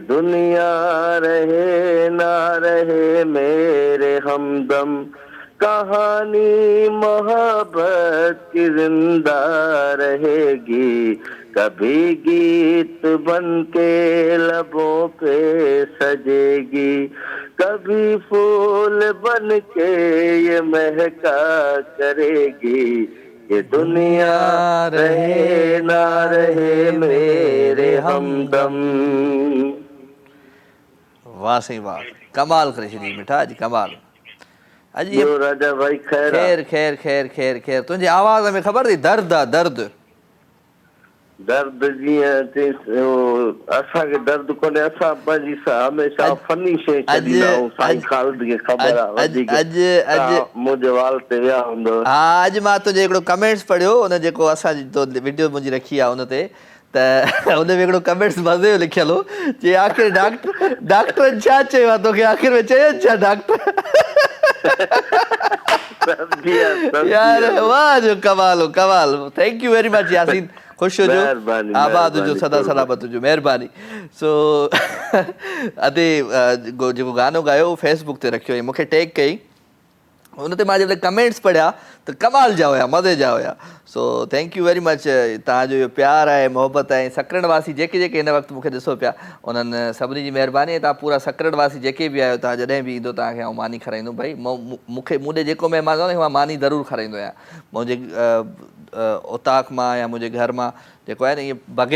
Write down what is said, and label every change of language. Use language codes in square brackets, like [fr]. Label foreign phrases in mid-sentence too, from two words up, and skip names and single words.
[hi] दुनिया रहे ना रहे मेरे हमदम, कहानी मोहब्बत की जिंदा रहेगी, कभी गीत बन के लबों पे सजेगी, कभी फूल बन के ये महका करेगी, ये दुनिया रहे ना रहे मेरे हमदम। [sd] वाह सही वाह, कमाल करे छॾी मिठा, अॼु कमाल। अॼु राजा भाई खैर खैर खैर खैर खैर। तुंहिंजी आवाज़ में ख़बर अथई दर्द आहे, दर्द दर्द जीअं असांखे दर्द कोन्हे, असां पंहिंजी हमेशह फनी शइ छॾींदा आहियूं। साईं ख़ालिद खे ख़बर आहे वधीक, मुंहिंजे वाल ते विया हूंदव। हा, अॼु मां तुंहिंजो हिकिड़ो कमेंट्स पढ़ियो, उन जेको असांजी वीडियो मुंहिंजी रखी आहे उन ते, त हुन में हिकिड़ो कमेंट्स मज़े जो लिखियलु हो जे आख़िर डॉक्टरनि छा चयो आहे तोखे आख़िर में चयनि छा डॉक्टर यार वाह जो कमाल हो कमाल [en] thank you very much [sd] यासीन खुश हो जो आबाद हो जो सदा सलामत हो जो महिरबानी सो अते जेको गानो गायो फेसबुक ते रखियो मूंखे टैग कई उन ते मां जॾहिं कमेंट्स पढ़िया त कमाल जा हुया मज़े जा हुया सो [en] thank you very much [sd] तव्हांजो इहो प्यार आहे मोहबत आहे सकरणवासी जेके हिन वक़्तु मूंखे ॾिसो पिया उन्हनि सभिनी जी महिरबानी आहे तव्हां पूरा सकरणवासी जेके बि आहियो तव्हां जॾहिं बि ईंदो तव्हांखे आउं मानी खाराईंदुमि भई मूंखे मूं ॾे जेको महिमान आहे मां मानी ज़रूरु खाराईंदो आहियां मुंहिंजे उताक मां या मुंहिंजे घर मां जेको आहे न इहे बग़ैर